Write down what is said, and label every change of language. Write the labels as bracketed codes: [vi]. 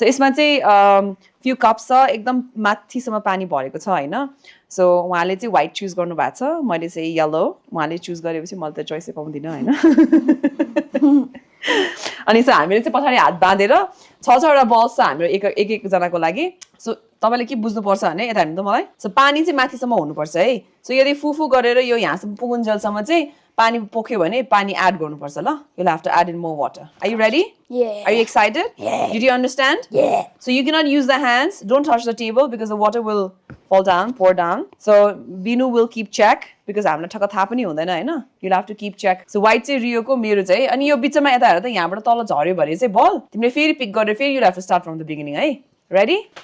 [ne] So यसमा चाहिँ few cups छ एकदम माथिसम्म पानी भरेको छ होइन सो उहाँले चाहिँ व्हाइट चुज गर्नु भएको छ मैले चाहिँ येलो उहाँले चुज गरेपछि मैले त चोइसै पाउँदिनँ होइन अनि सो हामीले चाहिँ पछाडि हात बाँधेर 6-6वटा बल्स छ हाम्रो एकजनाको लागि सो तपाईँले के बुझ्नुपर्छ भने यता हेर्नु त मलाई सो पानी चाहिँ माथिसम्म हुनुपर्छ है सो यदि फुफु गरेर यो यहाँसम्म पुगुन्जेलसम्म चाहिँ पानी पोख्यो भने पानी एड गर्नुपर्छ ल [en] you'll have to add in more water. Are you ready? Yeah. Are you excited? Yeah. Did you understand? Yeah. So you cannot use the hands. Don't touch the table because the water will fall down, pour down. So Binu will keep check because [ne] हामीलाई ठक्क थाहा पनि हुँदैन हैन [en] you'll have to keep check. [ne] So white चाहिँ Ryoko मेरो चाहिँ अनि यो बिचमा यता हेर त यहाँबाट तल झर्यो भने चाहिँ बल तिमीले फेरि पिक गरेर फेरि [en] you'll have to start from the beginning [ne] है Ready?